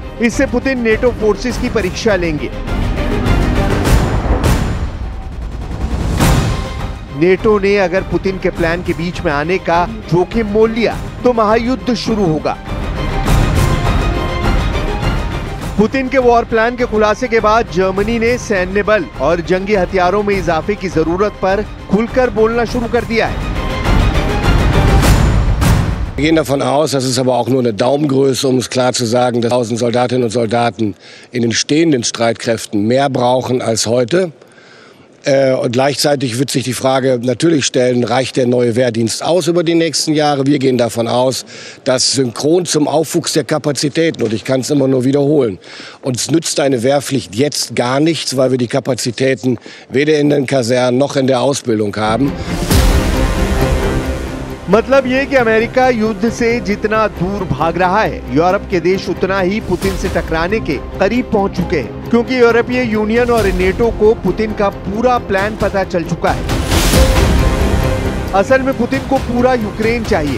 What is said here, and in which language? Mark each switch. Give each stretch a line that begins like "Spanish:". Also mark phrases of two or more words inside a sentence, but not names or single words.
Hindi: इससे पुतिन नेटो फोर्सेस की परीक्षा लेंगे। नेटो ने अगर पुतिन के प्लान के बीच में आने का जोखिम मोल लिया तो महायुद्ध शुरू होगा। पुतिन के
English: war plan
Hindi: के खुलासे के बाद जर्मनी ने सैन्य बल और जंगी हथियारों में इजाफे की जरूरत पर खुलकर बोलना शुरू कर दिया है।
German: Wir gehen davon aus, das ist aber auch nur eine Daumengröße, um es klar zu sagen, dass 1000 Soldatinnen und Soldaten in den stehenden Streitkräften mehr brauchen als heute. Und gleichzeitig wird sich die Frage natürlich stellen, reicht der neue Wehrdienst aus über die nächsten Jahre? Wir gehen davon aus, dass synchron zum Aufwuchs der Kapazitäten, und ich kann es immer nur wiederholen, uns nützt eine Wehrpflicht jetzt gar nichts, weil wir die Kapazitäten weder in den Kasernen noch in der Ausbildung haben.
Hindi: मतलब ये कि अमेरिका युद्ध से जितना दूर भाग रहा है, यूरोप के देश उतना ही पुतिन से टकराने के करीब पहुंच चुके हैं, क्योंकि यूरोपीय यूनियन और नेटो को पुतिन का पूरा प्लान पता चल चुका है। असल में पुतिन को पूरा यूक्रेन चाहिए।